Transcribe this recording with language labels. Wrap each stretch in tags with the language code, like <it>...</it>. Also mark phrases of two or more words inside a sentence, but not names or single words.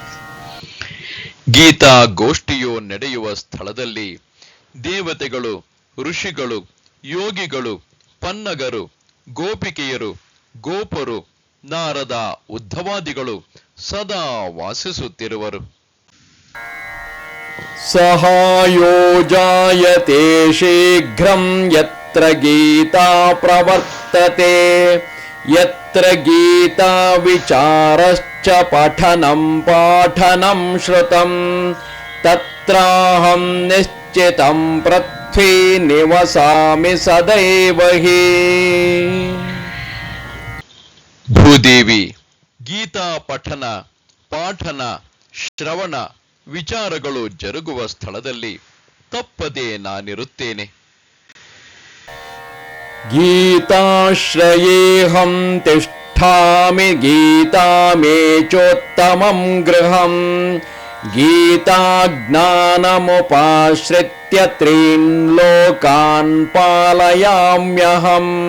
<kn>ಗೀತಾ ಗೋಷ್ಠಿಯು ನಡೆಯುವ ಸ್ಥಳದಲ್ಲಿ ದೇವತೆಗಳು, ಋಷಿಗಳು, ಯೋಗಿಗಳು, ಪನ್ನಗರು, ಗೋಪಿಕೆಯರು, ಗೋಪರು, ನಾರದ, ಉದ್ಧವಾದಿಗಳು ಸದಾ ವಾಸಿಸುತ್ತಿರುವರು.</kn> <sa>ಸಹಾಯೋಜಾಯತೆ ಶೀಘ್ರಂ ಯತ್ರ ಗೀತಾ ಪ್ರವರ್ತತೆ ಯತ್ರ ಗೀತಾ ವಿಚಾರಶ್ಚ ಪಠನಂ ಪಾಠನಂ ಶ್ರುತಂ ತತ್ರಾಹಂ ನಿಶ್ಚಿತಂ ಪೃಥ್ವೀ ನಿವಸಾಮಿ ಸದೈವ ಹಿ.</sa> <kn>ಭೂದೇವಿ, ಗೀತಾ ಪಠನ, ಪಾಠನ, ಶ್ರವಣ, ವಿಚಾರಗಳು ಜರುಗುವ ಸ್ಥಳದಲ್ಲಿ ತಪ್ಪದೆ ನಾನಿರುತ್ತೇನೆ.</kn> <sa>ಗೀತಾಶ್ರಯೇಹಂ ತಿಷ್ಠಾಮಿ ಗೀತಾ ಮೇ ಚೋತ್ತಮಂ ಗೃಹಂ ಗೀತಾಜ್ಞಾನಮುಪಾಶ್ರಿತ್ಯ ತ್ರೀನ್ ಲೋಕಾನ್ ಪಾಲಯಾಮ್ಯಹಂ.</sa>